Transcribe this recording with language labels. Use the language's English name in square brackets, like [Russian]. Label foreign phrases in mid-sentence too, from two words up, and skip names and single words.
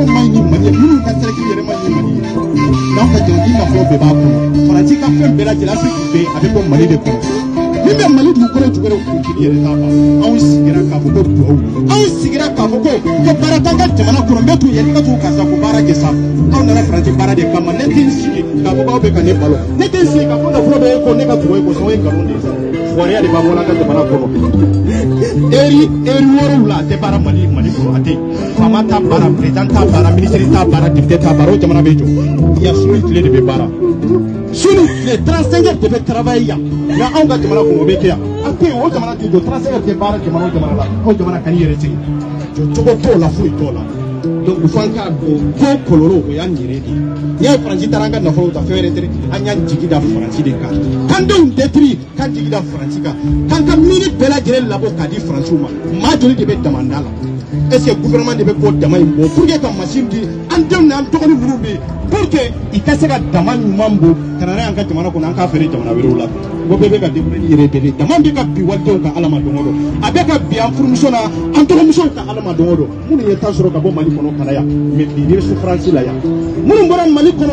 [Bambara] man ɲi Mali ye minnu ka sɛrɛki yɛrɛ man ɲi Mali ye n'anw ka jamana nafolo bɛɛ b'a kɔnɔ Faransi ka fɛn bɛɛ lajɛlen Afrique bɛ a bɛ bɔ Mali de kɔnɔ min bɛ Mali dugukolo jukɔrɔ kuntigi yɛrɛ t'a ban anw sigira k'a fɔ ko duwawu anw sigira k'a fɔ ko baara t'an ka jamana kɔnɔ n bɛ t'u yɛrɛ ka t'u karisa ko baara kɛ sa anw nana Faransi baara de kama ne tɛ n sigi k'a fɔ k'aw bɛ ka ne balo ne tɛ n sigi k'a fɔ nafolo bɛ e ko ne ka duwawu ko sɔn o ye nkalon de ye sa wariya de b'a bɔ n'a ka jamana kɔnɔ eri wɔɔrɔw la a tɛ baara Mali kɔnɔ a tɛ faama t'a baara président t'a baara ministre t'a baara député t'a baara o jamana bɛ jɔ [French] il y a [Bambara] sunu tile de bɛ baara sunu tile 35 heures de bɛ travailler yan nka anw ka jamana kɔnɔ o bɛ kɛ yan a tɛ yen o jamana tɛ jɔ 35 heures tɛ baara jamana o jamana la o jamana ka n'i yɛrɛ sigi jɔ cogo t'o la foyi t'o la donc fo an k'a dɔn ko kɔlɔlɔ o y'an yɛrɛ de ye n'i ye Faransi taara an ka nafolo ta fɛn wɛrɛ tɛ an y'an jigi da Faransi de kan k'an denw détruire k'an jigi da Faransi kan k'an ka miiri bɛɛ lajɛlen labɔ k'a di Faransiw ma maa joli de bɛ damanda la est-ce que gouvernement de bɛ k'o dama in bɔ pour que ka machine di an denw n'an dɔgɔnin minnu bɛ yen pour que i ka se ka dama ɲuman bɔ ka na n'a y'an ka jamana kɔnɔ an k'a feere jamana wɛrɛw la ko bɛɛ bɛ ka débrouiller ni yɛrɛ bɛɛ dama bɛ ka bin walidenw kan Ala ma don o don a bɛ ka bin an furumuso na an dɔgɔmusow kan Ala ma don o don minnu ye temps sɔrɔ ka bɔ Mali kɔnɔ ka na yan mais bi ni bɛ souffrance la yan minnu bɔra Mali kɔnɔ